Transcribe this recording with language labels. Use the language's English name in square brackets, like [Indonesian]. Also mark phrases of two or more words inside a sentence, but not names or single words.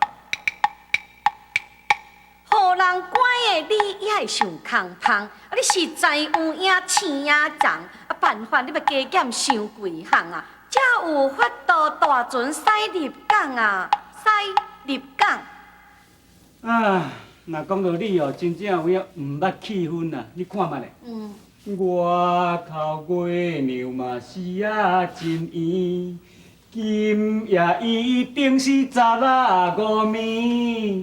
[Min Nan Chinese] 互人管的你也会上空芳，啊！你实在有影青影重，啊！办法你要加减伤几项啊，才有法度大船驶入港啊，驶入港。啊，若讲到你哦，真正有影毋捌气氛啊！你看嘛咧。外口月娘嘛是啊真圆，今夜一定是15暝。